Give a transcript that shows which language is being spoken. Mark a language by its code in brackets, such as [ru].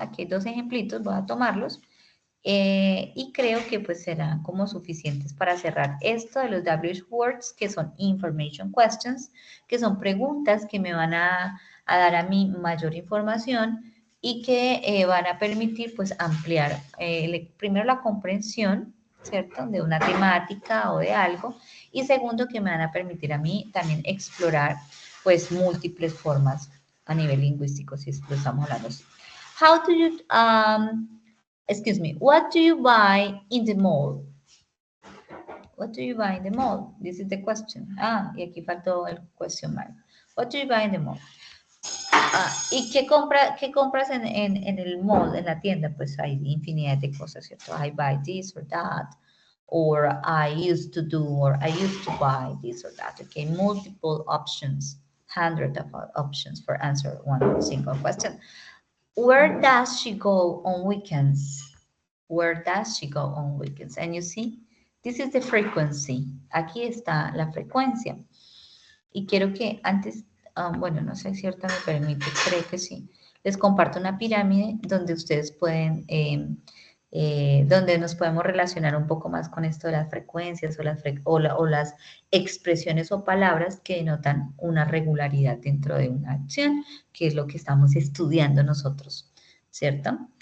[es] Aquí hay 2 ejemplitos, voy a tomarlos. Y creo que pues serán como suficientes para cerrar esto de los WH Words, que son Information Questions, que son preguntas que me van a dar a mí mayor información y que van a permitir pues ampliar primero la comprensión, ¿cierto? De una temática o de algo, y segundo que me van a permitir a mí también explorar pues múltiples formas a nivel lingüístico, si lo estamos hablando así. [en] How do you, excuse me, what do you buy in the mall? What do you buy in the mall? This is the question. [es] Y aquí faltó el question mark. [en] What do you buy in the mall? [es] ¿Y qué compras en el mall, en la tienda? Pues hay infinidad de cosas, ¿cierto? [en] I buy this or that, or I used to do, or I used to buy this or that. Okay, multiple options, hundreds of options for answer one single question. Where does she go on weekends? Where does she go on weekends? And you see, this is the frequency. [es] Aquí está la frecuencia. Y quiero que antes, bueno, no sé si ahorita me permite, creo que sí. Les comparto una pirámide donde ustedes pueden, donde nos podemos relacionar un poco más con esto de las frecuencias o las expresiones o palabras que denotan una regularidad dentro de una acción, que es lo que estamos estudiando nosotros, ¿cierto?